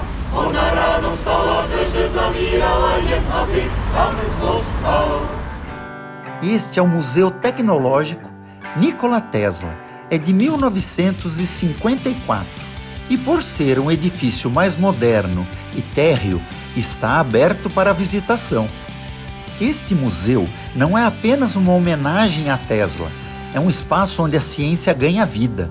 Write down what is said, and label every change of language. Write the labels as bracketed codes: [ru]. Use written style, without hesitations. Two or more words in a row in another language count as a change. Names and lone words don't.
[cs] Ona ráno stala, že zavírala jen, aby tátu zůstal. [pt] Este é o Museu Tecnológico Nikola Tesla. É de 1954 e, por ser um edifício mais moderno e térreo, está aberto para visitação. Este museu não é apenas uma homenagem a Tesla, é um espaço onde a ciência ganha vida.